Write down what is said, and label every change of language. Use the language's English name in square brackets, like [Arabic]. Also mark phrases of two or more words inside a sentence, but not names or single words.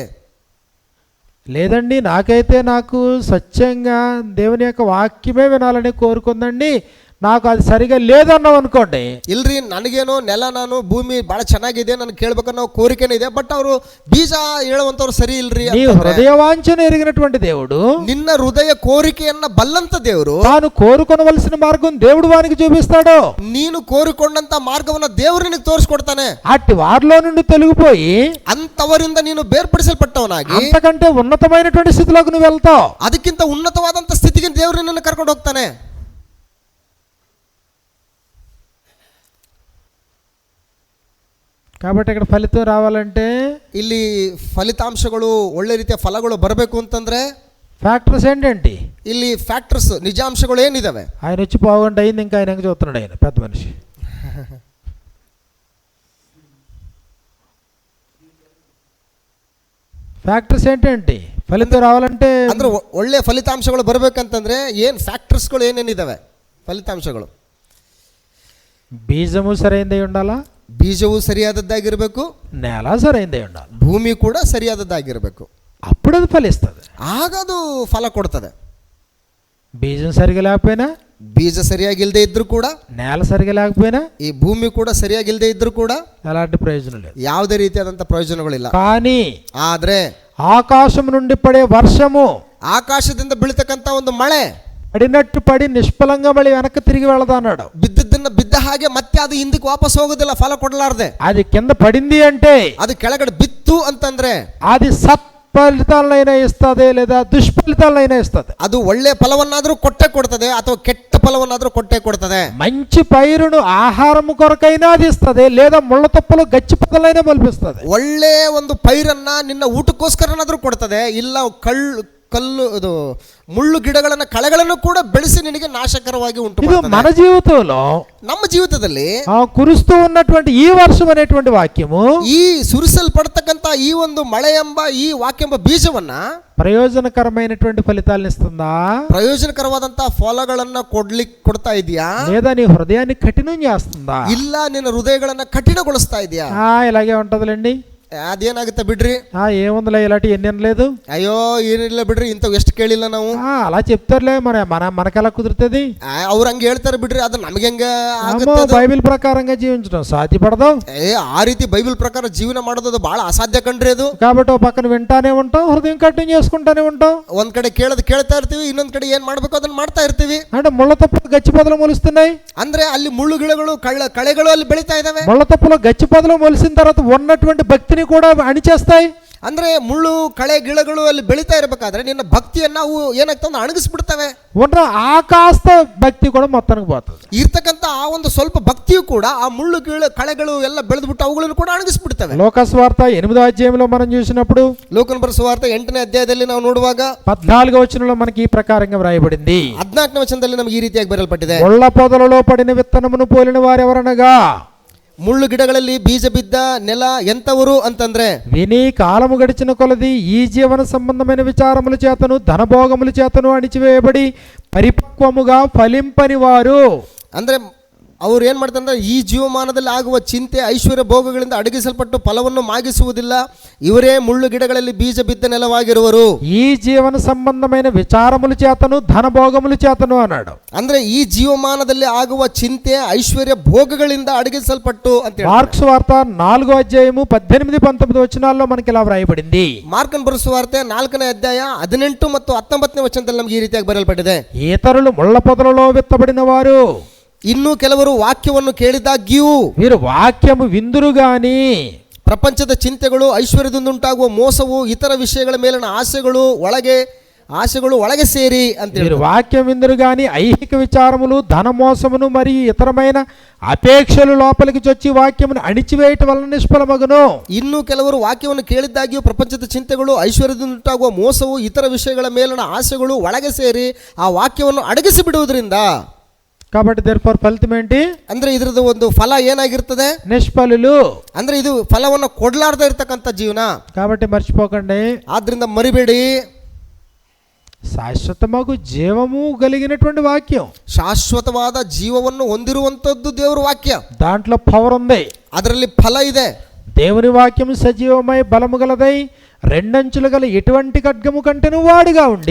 [Telugu] లేదండి నాకు స్వచ్ఛంగా దేవుని యొక్క వాక్యమే వినాలని కోరుకుందండి, నాకు అది సరిగా లేదన్నావు అనుకోండి. [Kannada] ಇಲ್ರಿ ನನಗೇನೋ ನೆಲ ನಾನು ಭೂಮಿ ಬಹಳ ಚೆನ್ನಾಗಿದೆ, ನಾನು ಕೇಳ್ಬೇಕನ್ನೋ ಕೋರಿಕೆನೇ ಇದೆ, ಬಟ್ ಅವರು ಬೀಜ ಹೇಳುವಂತವ್ರು ಸರಿ ಇಲ್ರಿ. [Telugu] నీ హృదయవాంఛను ఎరిగినటువంటి దేవుడు, [Kannada] ನಿನ್ನ ಹೃದಯ ಕೋರಿಕೆಯನ್ನ ಬಲ್ಲಂತ ದೇವರು, [Telugu] తాను కోరుకొనవలసిన మార్గం దేవుడు వానికి చూపిస్తాడు. [Kannada] ನೀನು ಕೋರಿಕೊಂಡಂತ ಮಾರ್ಗವನ್ನ ದೇವರು ನಿನಗೆ ತೋರಿಸ್ಕೊಡ್ತಾನೆ. [Telugu] అట్టి వారిలో నుండి తొలగిపోయి [Kannada] ಅಂತವರಿಂದ ನೀನು ಬೇರ್ಪಡಿಸಲ್ಪಟ್ಟವನಾಗಿ [Telugu] అంతకంటే ఉన్నతమైనటువంటి స్థితిలోకి నువ్వు వెళ్తావు. [Kannada] ಅದಕ್ಕಿಂತ ಉನ್ನತವಾದಂತ ಸ್ಥಿತಿಗೆ ದೇವರು ನಿನ್ನನ್ನು ಕರ್ಕೊಂಡು ಹೋಗ್ತಾನೆ. [Telugu] కాబట్టి ఇక్కడ ఫలితం రావాలంటే, [Kannada] ಇಲ್ಲಿ ಫಲಿತಾಂಶಗಳು ಒಳ್ಳೆ ರೀತಿಯ ಫಲಗಳು ಬರಬೇಕು ಅಂತಂದ್ರೆ [Telugu] ఫ్యాక్టర్స్ ఏంటంటే [Kannada] ಇಲ್ಲಿ ಫ್ಯಾಕ್ಟರ್ಸ್ ನಿಜಾಂಶಗಳು ಏನಿದಾವೆ? [Telugu] ఆయన వచ్చి పావుగంట అయింది, ఇంకా ఆయన చూస్తున్నాడు, ఆయన పెద్ద మనిషి. ఫ్యాక్టర్స్ ఏంటంటే ఫలితం రావాలంటే [Kannada] ಅಂದ್ರೆ ಒಳ್ಳೆ ಫಲಿತಾಂಶಗಳು ಬರಬೇಕಂತಂದ್ರೆ ಏನ್ ಫ್ಯಾಕ್ಟರ್ಸ್ಗಳು ಏನೇನಿದಾವೆ? ಫಲಿತಾಂಶಗಳು [Telugu] బీజము సరైనదై ఉండాలా, [Kannada] ಬೀಜವು ಸರಿಯಾದದ್ದಾಗಿರಬೇಕು, [Telugu] నేల సరైనదై ఉండాలి, [Kannada] ಭೂಮಿ ಕೂಡ ಸರಿಯಾದದ್ದಾಗಿರಬೇಕು. [Telugu] అప్పుడు అది ఫలిస్తుంది, [Kannada] ಆಗ ಅದು ಫಲ ಕೊಡ್ತದೆ. [Telugu] బీజం సరిగా లేకపోయినా, [Kannada] ಬೀಜ ಸರಿಯಾಗಿಲ್ಲದೆ ಇದ್ರೂ ಕೂಡ, [Telugu] నేల సరిగా లేకపోయినా, [Kannada] ಈ ಭೂಮಿ ಕೂಡ ಸರಿಯಾಗಿಲ್ಲದೆ ಇದ್ರೂ ಕೂಡ [Telugu] ఎలాంటి ప్రయోజనం లేదు, [Kannada] ಯಾವುದೇ ರೀತಿಯಾದಂಥ ಪ್ರಯೋಜನಗಳಿಲ್ಲ. [Telugu] కానీ [Kannada] ಆದ್ರೆ [Telugu] ఆకాశం నుండి పడే వర్షము, [Kannada] ಆಕಾಶದಿಂದ ಬೀಳ್ತಕ್ಕಂಥ ಒಂದು ಮಳೆ [Telugu] పడినట్టు పడి నిష్ఫలంగా మళ్ళీ వెనక్కి తిరిగి వెళదా అన్నాడు. [Kannada] ಬಿದ್ದದ್ದನ್ನ ಬಿದ್ದ ಹಾಗೆ ಮತ್ತೆ ಅದು ಹಿಂದಕ್ಕೆ ವಾಪಸ್ ಹೋಗೋದಿಲ್ಲ, ಫಲ ಕೊಡಲಾರ್ದೆ. [Telugu] అది కింద పడింది అంటే, [Kannada] ಅದು ಕೆಳಗಡೆ ಬಿತ್ತು ಅಂತಂದ್ರೆ [Telugu] అది సత్ఫలితాలనైనా ఇస్తుంది లేదా దుష్ఫలితాలనైనా ఇస్తుంది. [Kannada] ಅದು ಒಳ್ಳೆ ಫಲವನ್ನಾದ್ರೂ ಕೊಡ್ತದೆ ಅಥವಾ ಕೆಟ್ಟ ಫಲವನ್ನಾದ್ರೂ ಕೊಡ್ತದೆ. [Telugu] మంచి పైరును ఆహారం కొరకైనా అది ఇస్తుంది, లేదా ముళ్ళ తప్పలు గచ్చి పొదలైనా మొలిపిస్తుంది. [Kannada] ಒಳ್ಳೆ ಒಂದು ಪೈರನ್ನ ನಿನ್ನ ಊಟಕ್ಕೋಸ್ಕರನಾದ್ರೂ ಕೊಡ್ತದೆ, ಇಲ್ಲ ಕಲ್ಲು ಇದು ಮುಳ್ಳು ಗಿಡಗಳನ್ನ ಕಳೆಗಳನ್ನು ಕೂಡ ಬೆಳೆಸಿ నినಗೆ నాశకరವಾಗಿ ಉಂಟು [Telugu] ఇది [Kannada] ಮಾಡ್ತದೆ. [Telugu] మన జీవితంలో [Kannada] ನಮ್ಮ జీవిತದಲ್ಲಿ [Telugu] కురుస్తూ ఉన్నటువంటి ఈ వర్షం అనేటువంటి వాక్యము [Kannada] ಈ ಸುರಿಸಲ್ಪಡ್ತಕ್ಕಂತ ಈ ಒಂದು ಮಳೆ ಎಂಬ ಈ ವಾಕ್ಯ ಎಂಬ ಬೀಜವನ್ನ [Telugu] ప్రయోజనకరమైనటువంటి ఫలితాలను ఇస్తుందా [Kannada] ಪ್ರಯೋಜನಕರವಾದಂತ ಫಲಗಳನ್ನ ಕೊಡ್ತಾ ಇದೆಯಾ, [Telugu] లేదా నీ హృదయాన్ని కఠినం చేస్తుందా? [Kannada] ಇಲ್ಲ ನಿನ್ನ ಹೃದಯಗಳನ್ನ ಕಠಿಣಗೊಳಿಸ್ತಾ ಇದೆಯಾ? [Telugu] ఇలాగే ఉంటదిలేండి, [Kannada] ಅದೇನಾಗುತ್ತೆ ಬಿಡ್ರಿ, [Telugu] ఏముందిలే ఇలాంటి ఎన్ని అనలేదు, [Kannada] ಅಯ್ಯೋ ಏನಿಲ್ಲ ಬಿಡ್ರಿ, ಇಂಥವು ಎಷ್ಟು ಕೇಳಿಲ್ಲ ನಾವು, [Telugu] అలా చెప్తారులే, మనకెలా కుదురుతుంది? [Kannada] ಅವ್ರು ಹಂಗೆ ಹೇಳ್ತಾರೆ ಬಿಡ್ರಿ, ಅದು ನಮ್ಗೆ ಹೆಂಗ [Telugu] బైబిల్ ప్రకారంగా జీవించడం సాధ్యపడదు. [Kannada] ಆ ರೀತಿ ಬೈಬಲ್ ಪ್ರಕಾರ ಜೀವನ ಮಾಡೋದು ಅದು ಬಹಳ ಅಸಾಧ್ಯ ಕಣ್ರಿ ಅದು. [Telugu] కాబట్టి ఓ పక్కన వింటానే ఉంటాం, హృదయం కఠినం చేసుకుంటానే ఉంటాం. [Kannada] ಒಂದ್ ಕಡೆ ಕೇಳ್ತಾ ಇರ್ತೀವಿ, ಇನ್ನೊಂದ್ ಕಡೆ ಏನ್ ಮಾಡ್ಬೇಕು ಅದನ್ನ ಮಾಡ್ತಾ ಇರ್ತೀವಿ. [Telugu] అంటే ముళ్ళ తప్పులు గచ్చి పొదలు మొలుస్తున్నాయి. [Kannada] ಅಂದ್ರೆ ಅಲ್ಲಿ ಮುಳ್ಳು ಗಿಡಗಳು ಕಳೆಗಳು ಅಲ್ಲಿ ಬೆಳೀತಾ ಇದಾವೆ. [Telugu] ముళ్ళ తప్పులు గచ్చి పొదలు మొలిసిన తర్వాత ఉన్నటువంటి భక్తిని కూడా అణిచేస్తాయి. [Kannada] ಅಂದ್ರೆ ಮುಳ್ಳು ಕಳೆ ಗಿಡಗಳು ಅಲ್ಲಿ ಬೆಳೀತಾ ಇರಬೇಕಾದ್ರೆ ನಿನ್ನ ಭಕ್ತಿಯನ್ನ ನಾವು ಏನಾಗ್ತದೆ ಅಣಗಿಸ್ಬಿಡ್ತವೆ. [Telugu] ఉన్న ఆ కాస్త భక్తి కూడా మొత్తానికి పోతుంది. [Kannada] ಇರ್ತಕ್ಕಂಥ ಆ ಒಂದು ಸ್ವಲ್ಪ ಭಕ್ತಿಯು ಕೂಡ ಆ ಮುಳ್ಳು ಕಳೆಗಳು ಎಲ್ಲ ಬೆಳೆದ್ಬಿಟ್ಟು ಅವುಗಳನ್ನು ಕೂಡ ಅಣಗಿಸ್ಬಿಡ್ತವೆ. [Telugu] లోకస్వార్త 8వ అధ్యాయంలో మనం చూసినప్పుడు, [Kannada] ಲೋಕನ ಸುವಾರ್ತೆ 8ನೇ ಅಧ್ಯಾಯದಲ್ಲಿ ನಾವು ನೋಡುವಾಗ [Telugu] 14వ వచనంలో మనకి ఈ ప్రకారంగా వ్రాయబడింది. [Kannada] 14ನೇ ವಚನದಲ್ಲಿ ನಮಗೆ ಈ ರೀತಿಯಾಗಿ ಬರೆಯಲ್ಪಟ್ಟಿದೆ. [Telugu] ముళ్ళ పొదలలో పడిన విత్తనమును పోలిన వారెవరనగా, [Kannada] ಮುಳ್ಳು ಗಿಡಗಳಲ್ಲಿ ಬೀಜ ಬಿದ್ದ ನೆಲ ಎಂತವರು ಅಂತಂದ್ರೆ, [Telugu] విని కాలము గడిచిన కొలది ఈ జీవన సంబంధమైన విచారముల చేతను ధనభోగముల చేతను అణిచివేయబడి పరిపక్వముగా ఫలింపని వారు. [Kannada] ಅಂದ್ರೆ ಅವ್ರು ಏನ್ ಮಾಡ್ತಾರೆ, ಈ ಜೀವಮಾನದಲ್ಲಿ ಆಗುವ ಚಿಂತೆ ಐಶ್ವರ್ಯ ಭೋಗಗಳಿಂದ ಅಡಗಿಸಲ್ಪಟ್ಟು ಫಲವನ್ನು ಮಾಗಿಸುವುದಿಲ್ಲ, ಇವರೇ ಮುಳ್ಳು ಗಿಡಗಳಲ್ಲಿ ಬೀಜ ಬಿದ್ದ ನೆಲವಾಗಿರುವರು. [Telugu] ఈ జీవన సంబంధమైన విచారముల చేతను ధనభోగముల చేతను అన్నాడు. [Kannada] ಅಂದ್ರೆ ಈ ಜೀವಮಾನದಲ್ಲಿ ಆಗುವ ಚಿಂತೆ ಐಶ್ವರ್ಯ ಭೋಗಗಳಿಂದ ಅಡಗಿಸಲ್ಪಟ್ಟು ಅಂತ [Telugu] మార్క్స్ వార్త 4వ అధ్యాయము 18-19 వచనాల్లో మనకి ఇలా వ్రాయబడింది. [Kannada] ಮಾರ್ಕನ್ ಬರೆಸುವಾರ್ತೆ 4ನೇ ಅಧ್ಯಾಯ 18 ಮತ್ತು 19ನೇ ವಚನದಲ್ಲಿ ನಮಗೆ ಈ ರೀತಿಯಾಗಿ ಬರೆಯಲ್ಪಟ್ಟಿದೆ. [Telugu] ఇతరులు ముళ్ళ పొదలలో విత్తబడిన వారు, [Kannada] ಇನ್ನು ಕೆಲವರು ವಾಕ್ಯವನ್ನು ಕೇಳಿದಾಗ್ಯೂ [Telugu] వీరు వాక్యము విందురు గాని [Kannada] ಪ್ರಪಂಚದ ಚಿಂತೆಗಳು, ಐಶ್ವರ್ಯದಿಂದ ಉಂಟಾಗುವ ಮೋಸವು, ಇತರ ವಿಷಯಗಳ ಮೇಲಿನ ಆಸೆಗಳು ಒಳಗೆ ಸೇರಿ ಅಂತ [Telugu] వీరు వాక్యం విందురు గాని ఐహిక విచారములు, ధనమోసమును మరియు ఇతరమైన అపేక్షలు లోపలికి చొచ్చి వాక్యమును అణిచివేయటం వలన నిష్ఫలమగును. [Kannada] ಇನ್ನು ಕೆಲವರು ವಾಕ್ಯವನ್ನು ಕೇಳಿದ್ದಾಗ್ಯೂ ಪ್ರಪಂಚದ ಚಿಂತೆಗಳು, ಐಶ್ವರ್ಯದಿಂದ ಉಂಟಾಗುವ ಮೋಸವು, ಇತರ ವಿಷಯಗಳ ಮೇಲಿನ ಆಸೆಗಳು ಒಳಗೆ ಸೇರಿ ಆ ವಾಕ್ಯವನ್ನು ಅಡಗಿಸಿ ಬಿಡುವುದರಿಂದ, [Telugu] కాబట్టి therefore ఫలితం ఏంటి? [Kannada] ಅಂದ್ರೆ ಇದ್ರದ್ದು ಒಂದು ಫಲ ಏನಾಗಿರ್ತದೆ, [Telugu] నిష్ఫలులు. [Kannada] ಅಂದ್ರೆ ಇದು ಫಲವನ್ನು ಕೊಡ್ಲಾರ್ದ ಇರ್ತಕ್ಕಂಥ ಜೀವನ. [Telugu] కాబట్టి మర్చిపోకండి, [Kannada] ಆದ್ರಿಂದ ಮರಿಬೇಡಿ, [Telugu] శాశ్వతమగు జీవము కలిగినటువంటి వాక్యం, [Kannada] ಶಾಶ್ವತವಾದ ಜೀವವನ್ನು ಹೊಂದಿರುವಂತದ್ದು ದೇವರ ವಾಕ್ಯ. [Telugu] దాంట్లో పవర్ ఉంది, [Kannada] ಅದರಲ್ಲಿ ಫಲ ಇದೆ. [Telugu] దేవుని వాక్యం సజీవమై బలము గలదై రెండంచులు గల ఎటువంటి ఖడ్గము కంటెను వాడిగా ఉండి,